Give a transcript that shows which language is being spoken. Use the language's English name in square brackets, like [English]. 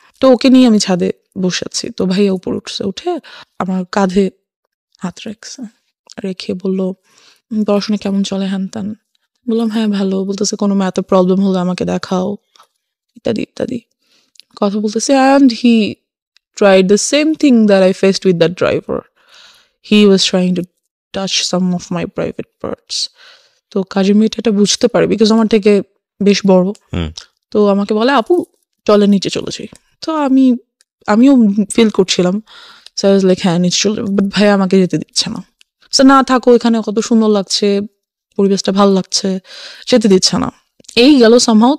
[Bangla] তো ওকে নিয়ে আমি ছাদে বসে আছি। তো ভাইয়া উপর উঠছে, উঠে আমার কাঁধে হাত রেখে বললো, পড়াশোনা কেমন চলে, হ্যান ত্যান। বললাম হ্যাঁ ভালো। বলতেছে কোনো ম্যাথে প্রবলেম হলে আমাকে দেখাও, ইত্যাদি ইত্যাদি কথা বলতেছে। [English] And he tried the same thing that I faced with that driver. He was trying to touch some of my private parts. [Bangla] তো কাজের মেয়েটা এটা বুঝতে পারে, বিকজ আমার থেকে বেশ বড়। তো আমাকে বলে, আপু চলে নিচে চলে যাই। তো আমিও ফিল করছিলাম, লাইক হ্যাঁ নিচে চলে যাবো, বাট ভাই আমাকে যেতে দিচ্ছে না। সে না থাকো, এখানে কত সুন্দর লাগছে, পরিবেশটা ভালো লাগছে, যেতে দিচ্ছে না। এই গেল সামহাও।